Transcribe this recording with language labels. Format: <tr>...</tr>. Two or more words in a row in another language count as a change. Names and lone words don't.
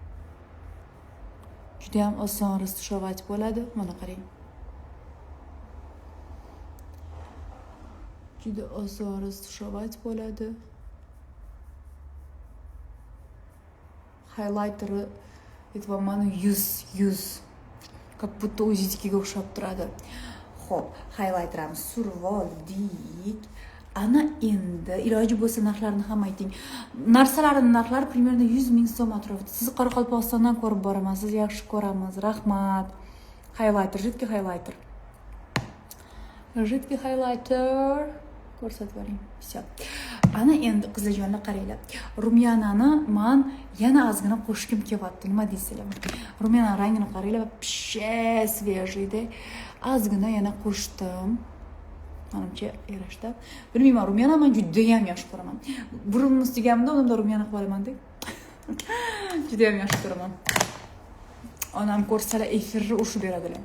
<uz>Juda ham oson rastashovat bo'ladi. Mana qarang. Juda oson rastashovat bo'ladi. Highlighter aytibman, 100</uz> <ru>как будто</ru> <uz>o'zingizga o'xshab turadi. Xo'p, highlighterni surib oldik. Ana endi iloji bo'lsa narxlarini ham ayting. Narsalarning narxlari примерно 100 ming so'm atrofida. Siz Qoraqalpog'istondan ko'rib boraman. Siz yaxshi ko'ramiz. Rahmat. Jiddiy highlighter. Ko'rsatib oling. Всё. Ana endi qizlarjonlar qaranglar. Rumyanani men yana ozgina qo'shkim kelyapti. Nima deysizlar? Rumyana rangini qaranglar,</uz> <ru>вообще свежийda.</ru> <uz>Ozgina yana qo'shdim. Menimcha yarashdi. Bilmayman, rumyana men juda ham yaxshi ko'raman. Burunimni ustigamda odamlar rumyana qilib olaman deb. Juda ham yaxshi ko'raman. Onam ko'rsalar efirni ushib beradilar.</uz>